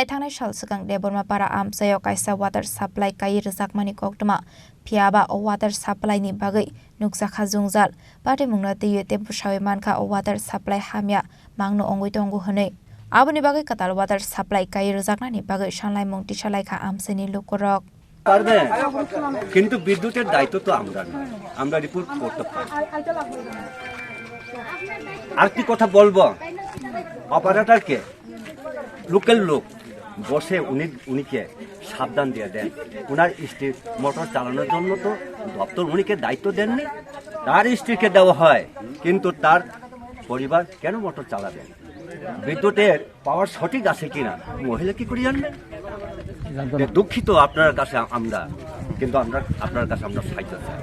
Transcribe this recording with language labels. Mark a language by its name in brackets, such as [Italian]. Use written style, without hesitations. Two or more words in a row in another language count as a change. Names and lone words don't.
[Kok Borok] thangnai sal sikang deborma para Amchaio kaisa [English] water supply [Kok Borok] kai rwjakmani koktoma phiaba o [English] water supply [Kok Borok] ni bagai nukjakha jungjal padimungno Twiwi tempu shawaimankha o [English] water supply [Kok Borok] hamya mangno ongoi tongo hwnei aboni bagai katal [English] water supply [Kok Borok] kai rwjaknani bagai sanlaimung Kaswlaikha Amchaini lukorok [Bangla] পারবে কিন্তু বিদ্যুতের দায়িত্ব তো আমরা রিপোর্ট করতে পারি আর কি কথা বলবো অপারেটরকে লোকাল লোক বসে উনিকে সাবধান দিয়ে দেন ওনার স্ত্রীর মোটর চালানোর জন্য তো দপ্তর উনিকে দায়িত্ব দেননি তার স্ত্রীকে দেওয়া হয় কিন্তু তার পরিবার কেন মোটর চালাবে বিদ্যুতের পাওয়ার সঠিক আছে কিনা মহিলা কি করে জানবে দুঃখিত আপনার কাছে আমরা কিন্তু আমরা আপনার কাছে আমরা সাহায্য চাই